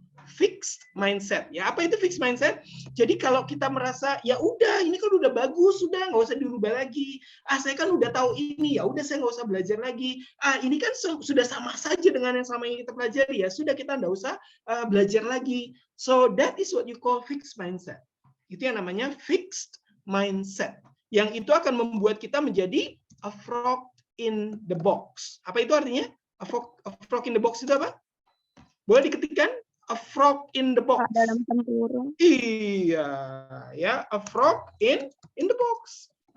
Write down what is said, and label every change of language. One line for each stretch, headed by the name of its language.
Indonesian: Fixed mindset. Ya, apa itu fixed mindset? Jadi kalau kita merasa ya udah ini kan udah bagus, sudah nggak usah dirubah lagi. Saya kan udah tahu ini, ya udah saya nggak usah belajar lagi. Ini kan sudah sama saja dengan yang selama ini kita pelajari ya. Sudah kita nggak usah belajar lagi.
English: So that is what you call fixed mindset.
Indonesian: Itu yang namanya fixed mindset. Yang itu akan membuat kita menjadi
English: a frog in the box.
Indonesian: Apa itu artinya?
English: A frog in the box
Indonesian: itu apa? Boleh diketikkan?
English: A frog in the box.
Indonesian: Dalam tempurung. Iya, ya,
English: a frog in the box.